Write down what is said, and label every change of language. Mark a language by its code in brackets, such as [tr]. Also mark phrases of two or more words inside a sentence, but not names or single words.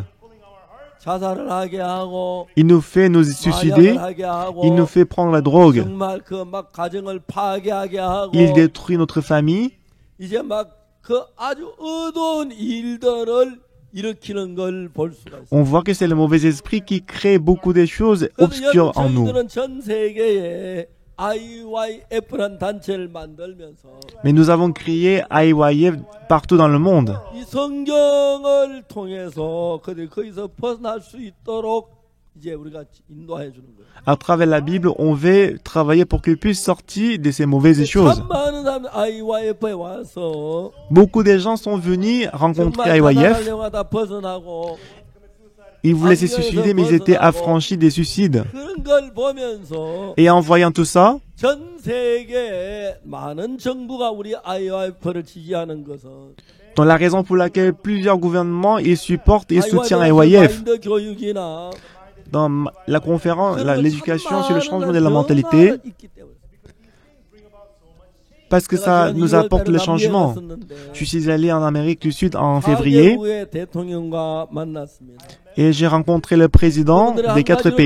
[ko] 자살을 하게 하고 [fr] Il nous fait nous suicider. [ko] 마약을 하게 하고 [fr] Il nous fait prendre la drogue. [ko] 정말 그 막 가정을 파괴하게 하고 [fr] Il détruit notre famille. [ko] 이제 막 그 아주 어두운 일들을 일으키는 걸 볼 수가 있어요. [fr] On voit que c'est le mauvais esprit qui crée beaucoup de choses obscures en nous. [ko] 저희들은 전 세계에 IYF라는 단체를 만들면서 [fr] Mais nous avons créé IYF partout dans le monde. [ko] 이 성경을 통해서 그들 거기서 벗어날 수 있도록 이제 우리가 인도해 주는 거예요. [fr] À travers la Bible, on veut travailler pour qu'ils puissent sortir de ces mauvaises choses. [ko] 참 많은 사람들 IYF에 와서 [fr] Beaucoup de gens sont venus rencontrer [ko] 정말 [fr] IYF. [ko] 자살하려고 하다 벗어나고 [fr] Ils voulaient se suicider, mais ils étaient affranchis des suicides. [ko] 그런 걸 보면서 [fr] Et en voyant tout ça, [ko] 전 세계 많은 정부가 우리 IYF를 지지하는 것은 [fr] dans la raison pour laquelle plusieurs gouvernements ils supportent et soutiennent IYF. [ko] 마인드 교육이나 [fr] Dans la conférence, l'éducation sur le changement de la mentalité, parce que ça nous apporte le changement. Je suis allé en Amérique du Sud en février et j'ai rencontré le président des 4 pays.